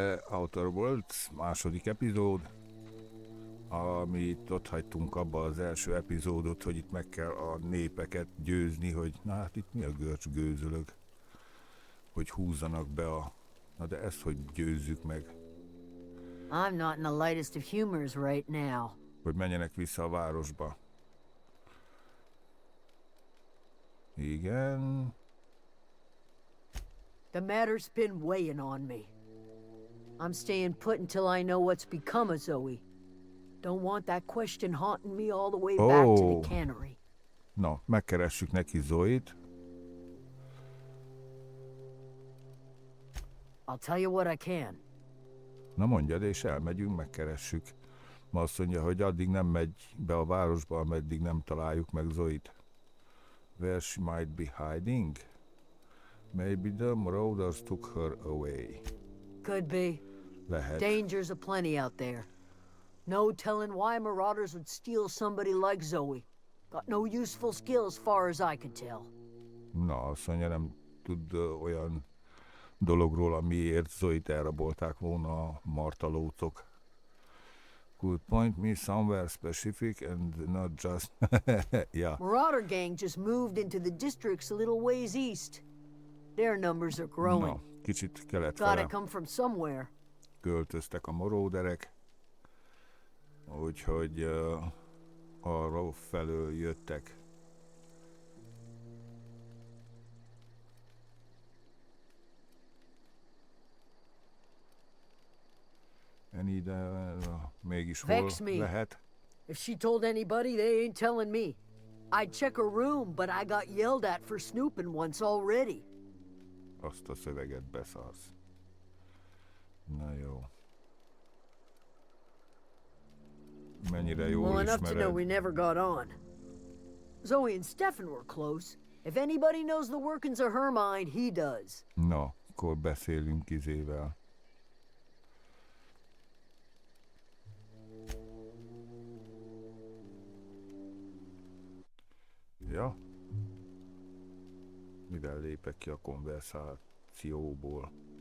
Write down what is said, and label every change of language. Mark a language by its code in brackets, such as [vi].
[hu] Outer Worlds, második epizód, amit ott hagytunk abba az első epizódot, hogy itt meg kell a népeket győzni, hogy na hát itt mi a görcs gőzölög, hogy húzzanak be a... Na de ezt hogy győzzük meg, [en] I'm not in the lightest of humors right now. [hu] hogy menjenek vissza a városba. Igen... [en] The matter's been weighing on me. I'm staying put until I know what's become of Zoe. Don't want that question haunting me all the way back to the cannery. [hu] Na, megkeressük neki Zoe-t. [en] I'll tell you what I can. [hu] Na mondjad, és elmegyünk, megkeressük. Ma azt mondja, hogy addig nem megy be a városba, ameddig nem találjuk meg Zoe-t. [en] Where she might be hiding? Maybe the marauders took her away. Could be. [hu] Lehet. [en] Dangers aplenty out there. No telling why marauders would steal somebody like Zoe. Got no useful skill as far as I can tell. [hu] Na, azt mondja, nem tud olyan dologról, amiért Zoe-t elrabolták volna a martalócok. [en] Could point me somewhere specific and not just... yeah. Marauder gang just moved into the districts a little ways east. Their numbers are growing. [hu] Na, kicsit kelet [en] Gotta [hu] fele [en] come from somewhere. [hu] költöztek a marauderek, úgyhogy arra felől jöttek. Ide mégis hol lehet? [en] If she told anybody, they ain't telling me. I'd check her room, but I got yelled at for snooping once already. [hu] Azt a szöveget beszarsz. Na jó. Mennyire jól [en] Well, enough to know we [hu] ismered. [en] never got on. Zoe and Stefan were close. If anybody knows the workings of her mind, he does. [hu] Na, akkor beszélünk izével. Ja. Mivel lépek ki a konverzációból?